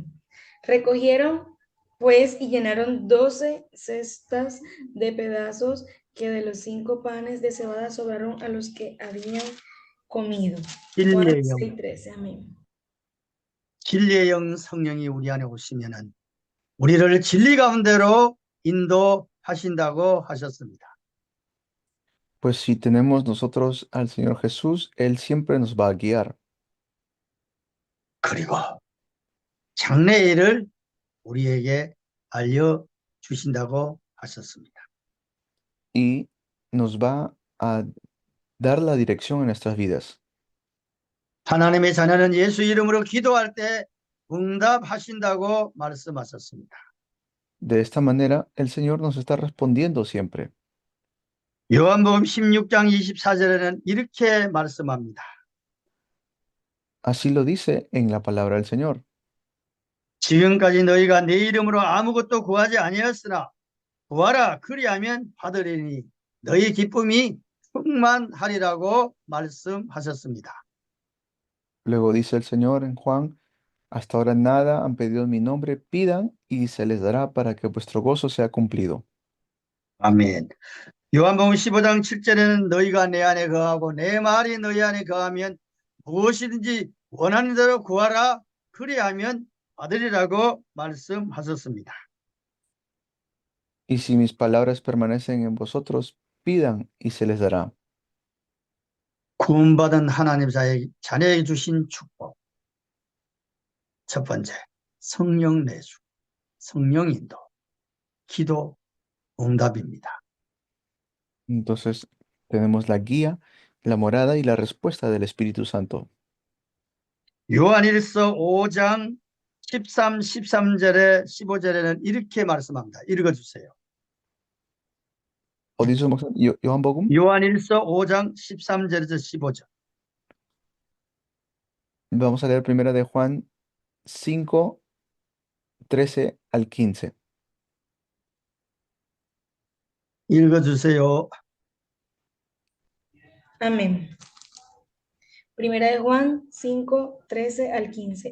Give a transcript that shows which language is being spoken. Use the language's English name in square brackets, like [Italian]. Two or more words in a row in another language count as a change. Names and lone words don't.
[Spanish] Recogieron pues y llenaron 12 cestas de pedazos que de los 5 panes de cebada sobraron a los que habían comido. Juan [Korean] 진리의 영, [Spanish] 6:13. Amén. [Korean] 진리의 영 성령이 우리 안에 오시면은 우리를 진리 가운데로 인도하신다고 하셨습니다. [Spanish] Pues si tenemos nosotros al Señor Jesús, Él siempre nos va a guiar. [Korean] 그리고 장래일을 우리에게 알려주신다고 하셨습니다. [Spanish] Y nos va a dar la dirección en nuestras vidas. [Korean] 하나님의 자녀는 예수 이름으로 기도할 때 응답하신다고 말씀하셨습니다. [Spanish] De esta manera, el Señor nos está respondiendo siempre. [Korean] 요한복음 16장 24절에는 이렇게 말씀합니다. [Spanish] Así lo dice en la palabra del Señor. [Korean] 지금까지 너희가 내 이름으로 아무것도 구하지 아니하였으나 구하라 그리하면 받으리니 너희 기쁨이 충만하리라고 말씀하셨습니다. [Spanish] Luego dice el Señor en Juan, hasta ahora nada han pedido en mi nombre, pidan y se les dará para que vuestro gozo sea cumplido. [Korean] 아멘. 요한복음 15장 7절에는 너희가 내 안에 거하고 내 말이 너희 안에 거하면 무엇이든지 원하는 대로 구하라 그리하면 받으리라고 말씀하셨습니다. [Spanish] Y si mis palabras permanecen en vosotros, pidan y se les dará. [Korean] 구원받은 하나님 자녀에게 주신 축복. 첫 번째, 성령 내주, 성령 인도, 기도 응답입니다. [Spanish] Entonces tenemos la guía, la morada y la respuesta del Espíritu Santo. [Korean] 요한일서 5장 13절에 15절에는 이렇게 말씀합니다. 읽어주세요. [Spanish] ¿Dice Johan Bogum? [Korean] 요한일서 5장 13절에서 15절. [Spanish] Vamos a leer primera de Juan 5, 13 al 15. [Korean] 읽어주세요. [Spanish] Amén. Primera de Juan 5, 13 al 15.